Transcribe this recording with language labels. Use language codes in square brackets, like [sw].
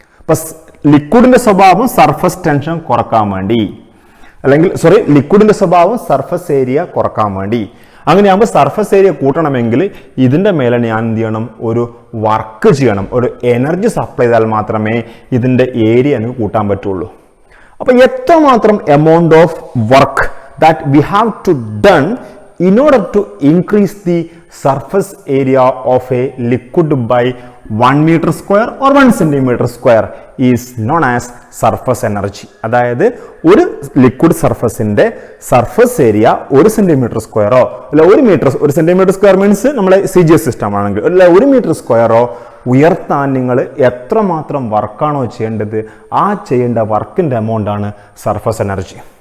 [ml] ഇപ്പൊ ലിക്വിഡിന്റെ സ്വഭാവം surface tension കുറക്കാൻ വേണ്ടി, അല്ലെങ്കിൽ ലിക്വിഡിന്റെ സ്വഭാവം സർഫസ് ഏരിയ കുറക്കാൻ വേണ്ടി. അങ്ങനെയാകുമ്പോൾ സർഫസ് ഏരിയ കൂട്ടണമെങ്കിൽ ഇതിന്റെ മേലെ ഞാൻ എന്ത് ചെയ്യണം, ഒരു വർക്ക് ചെയ്യണം, ഒരു എനർജി സപ്ലൈ ചെയ്താൽ മാത്രമേ ഇതിന്റെ ഏരിയ എനിക്ക് കൂട്ടാൻ പറ്റുള്ളൂ. അപ്പൊ എത്രമാത്രം [en] Amount of work that we have to done in order to increase the surface area of a liquid by 1 meter square or 1 centimeter square is known as surface energy. [ml] അതായത് ഒരു ലിക്വിഡ് സർഫസിന്റെ സർഫസ് ഏരിയ 1 സെന്റിമീറ്റർ സ്ക്വയറോ അല്ല 1 centimetre square means നമ്മളെ CGS system ആണെങ്കിൽ അല്ല 1 metre സ്ക്വയറോ ഉയർത്താൻ നിങ്ങൾ എത്രമാത്രം വർക്കാണോ ചെയ്യേണ്ടത്, ആ ചെയ്യേണ്ട വർക്കിന്റെ എമൗണ്ട് ആണ് സർഫസ് എനർജി.